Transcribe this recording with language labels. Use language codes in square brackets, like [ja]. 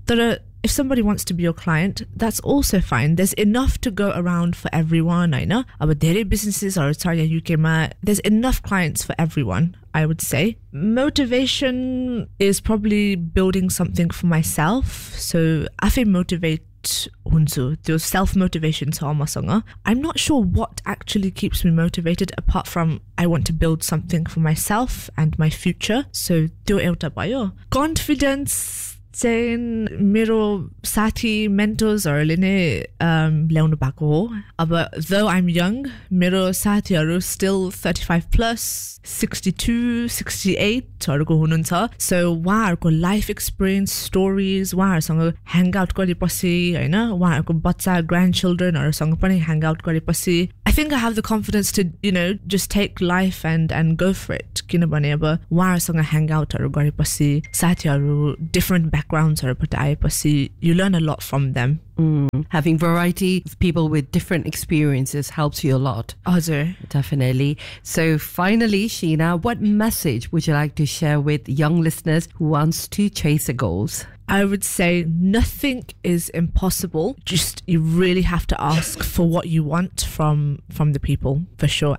[en] Tara, if somebody wants to be your client, that's also fine. There's enough to go around for everyone, I know. Our daily businesses are sorry, UK ma, there's enough clients for everyone, I would say. Motivation is probably building something for myself. So I feel motivated [ne] हुन्छु त्यो self motivation छ मसँग [en] I am not sure what actually keeps me motivated apart from I want to build something for myself and my future so [ne] त्यो एउटा भयो confidence चाहिँ मेरो साथी मेन्टर्सहरूले नै ल्याउनु भएको हो अब [en] the I am young [ne] मेरो साथीहरू स्टिल 35 प्लस 62-68 हुनुहुन्छ सो उहाँहरूको लाइफ एक्सपिरियन्स स्टोरिज उहाँहरूसँग ह्याङ आउट गरेपछि होइन उहाँहरूको बच्चा ग्रान्ड चिल्ड्रेनहरूसँग पनि ह्याङ आउट गरेपछि [en] I think I have the confidence to, you know, just take life and go for it. [ne] किनभने अब उहाँहरूसँग ह्याङ आउटहरू गरेपछि साथीहरू डिफ्रेन्ट ब्याकग्राउन्ड्सहरूबाट आएपछि [en] You learn a lot from them. Having variety of people with different experiences helps you a lot. [ne] Hajur. [en] Definitely. So finally, Sheena, what message would you like to share with young listeners who wants to chase their goals? I would say nothing is impossible. Just you really have to ask for what you want from the people, for sure.